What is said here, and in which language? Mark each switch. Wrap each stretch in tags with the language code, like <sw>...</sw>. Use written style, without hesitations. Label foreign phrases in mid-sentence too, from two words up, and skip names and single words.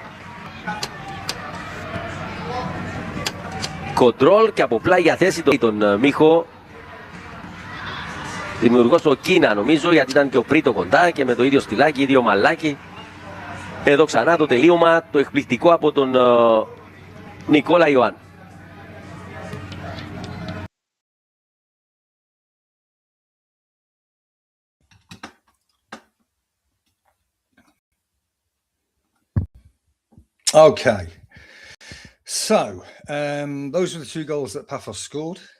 <el>Κοντρόλ και από πλάγια θέση τον Μίχο. Δημιουργός ο Κίνα νομίζω, γιατί ήταν και ο Πρίτο κοντά και με το ίδιο στυλάκι, ίδιο μαλάκι. Εδώ ξανά το τελείωμα, το εκπληκτικό από τον Νικόλα Ιωάννου.</el> <en>Okay, so those were the two goals that Pafos scored.</en>